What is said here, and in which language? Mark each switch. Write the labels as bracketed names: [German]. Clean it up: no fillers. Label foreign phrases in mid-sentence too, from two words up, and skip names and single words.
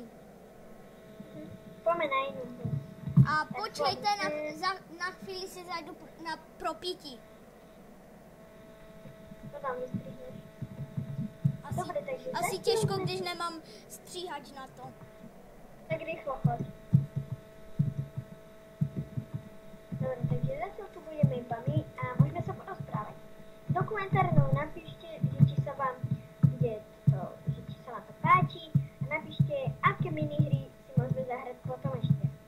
[Czech] Pojďme na jinou. A počkejte, na chvíli si zajdu na propítí. To tam vystříhneš. Asi těžko, když nemám stříhač na to. [Slovak] Tak rychlo choď. Dobre, takže zatiaľ tu budeme iba my a môžeme sa porozprávať. Do komentárov napíšte, že či sa vám to páči a napíšte, aké minihry si môžeme zahrať potom ešte.